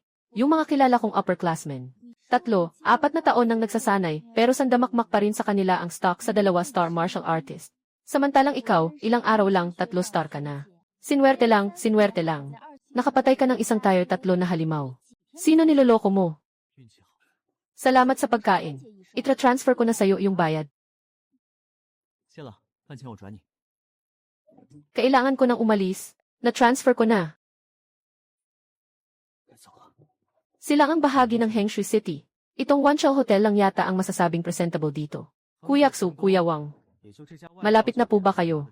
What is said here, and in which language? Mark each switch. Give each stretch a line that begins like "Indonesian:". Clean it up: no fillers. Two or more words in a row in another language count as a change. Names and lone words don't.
Filipino: Yung mga kilala kong upperclassmen. 3, 4 na taon nang nagsasanay, pero sandamakmak pa rin sa kanila ang stock sa 2-star
English: martial artist.
Filipino: Samantalang ikaw, ilang araw lang, 3-star ka na. Sinwerte lang, sinwerte lang. Nakapatay ka ng isang tier 3 na halimaw. Sino niloloko mo?
Chinese: 运气好。
Filipino: Salamat sa pagkain. Itra-transfer ko na sa'yo yung bayad.
Chinese: 谢了，饭钱我转你。
Filipino: Kailangan ko nang umalis. Na-transfer ko na.
Chinese: 该走了。
Filipino: Sila ang bahagi ng Hengshui City. Itong Wanchao Hotel lang yata ang masasabing presentable dito. Kuyaksu, Kuya Wang. Malapit na po ba kayo?